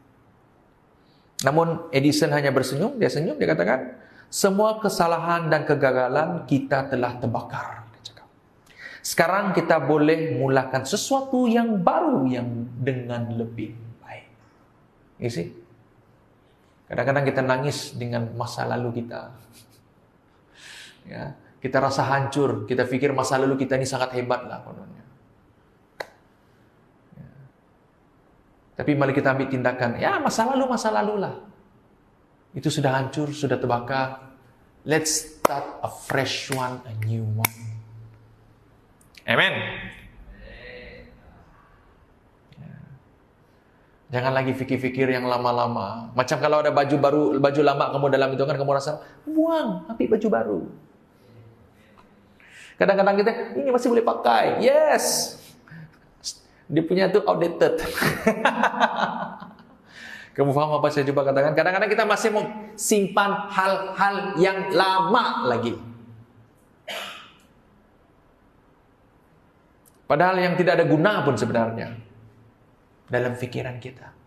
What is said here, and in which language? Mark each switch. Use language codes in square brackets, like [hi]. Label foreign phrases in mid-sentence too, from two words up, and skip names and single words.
[ms] Namun Edison hanya bersenyum. Dia senyum, dia katakan, "Semua kesalahan dan kegagalan kita telah terbakar." Dia cakap. "Sekarang kita boleh mulakan sesuatu yang baru yang dengan lebih baik." [en] You see? [ms] Kadang-kadang kita nangis dengan masa lalu kita. Ya, Kita rasa hancur, kita pikir masa lalu kita ini sangat hebat lah kononnya. Tapi mari kita ambil tindakan, ya masa lalu lah. Itu sudah hancur, sudah terbakar. [en] Let's start a fresh one, a new one. [ms] Amen. Jangan lagi fikir-fikir yang lama-lama. Macam kalau ada baju baru, baju lama kamu dalam itu kan kamu rasa, buang, ambil baju baru. Kadang-kadang kita, ini masih boleh pakai. Yes. Dia punya itu outdated. Kamu paham apa saya coba katakan? Kadang-kadang kita masih mau simpan hal-hal yang lama lagi. Padahal yang tidak ada guna pun sebenarnya dalam pikiran kita.